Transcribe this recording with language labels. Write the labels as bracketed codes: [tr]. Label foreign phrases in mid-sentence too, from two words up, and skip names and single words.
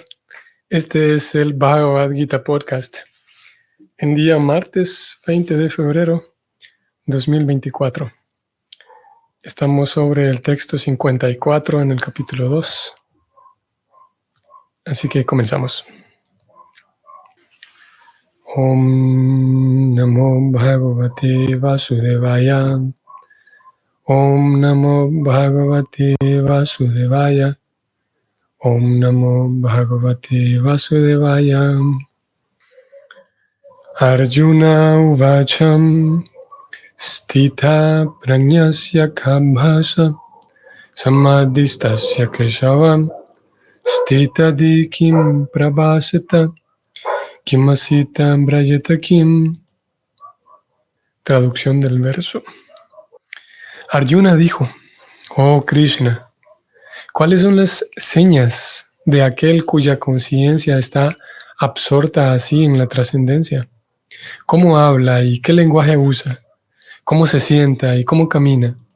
[es] Este es el Bhagavad Gita Podcast. En día martes 20 de febrero 2024. Estamos sobre el texto 54 en el capítulo 2. Así que comenzamos. [sa] ॐ नमो भगवते वासुदेवाय. ॐ नमो भगवते वासुदेवाय. ॐ नमो भगवते वासुदेवाय. अर्जुन उवाचम् स्तित प्रण्यस्य कभस समाधिस्तस्य केशवम् स्तित दिकिम् प्रभसत किमसित ब्रयत किम्. [es] Traducción del verso. Arjuna dijo: Oh Krishna, ¿cuáles son las señas de aquel cuya conciencia está absorta así en la trascendencia? ¿Cómo habla y qué lenguaje usa? ¿Cómo se sienta y cómo camina?